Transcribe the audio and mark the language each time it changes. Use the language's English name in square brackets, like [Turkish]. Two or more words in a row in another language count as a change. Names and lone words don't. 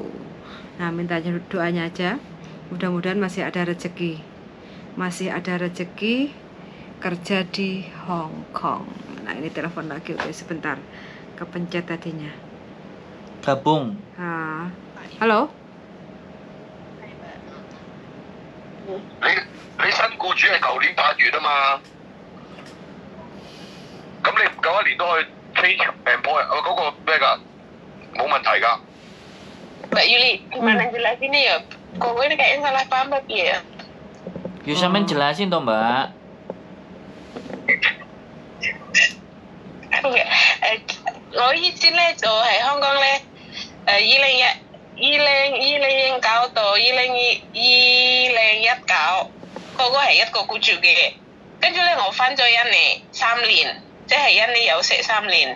[Indonesian] Nah, minta doanya aja, mudah-mudahan masih ada rezeki kerja di Hong Kong. Nah, ini telepon lagi. Oke, sebentar, kepencet tadinya. Gabung. Halo. [Cantonese] 你新僱主係舊年8月啊嘛，咁你唔夠1年都可以 [English] change employer [Cantonese] 嗰個咩㗎？冇問題㗎。 [Indonesian] Mbak Yuli, gimana jelasinnya ya? Kok ini kayaknya salah paham apa ya? Ya sampean jelasin toh, Mbak. Enggak. [Cantonese] 我以前咧就喺香港咧，2019到2019，嗰個係一個僱主嘅。跟住咧，我翻咗印尼3年，即係印尼有食3年。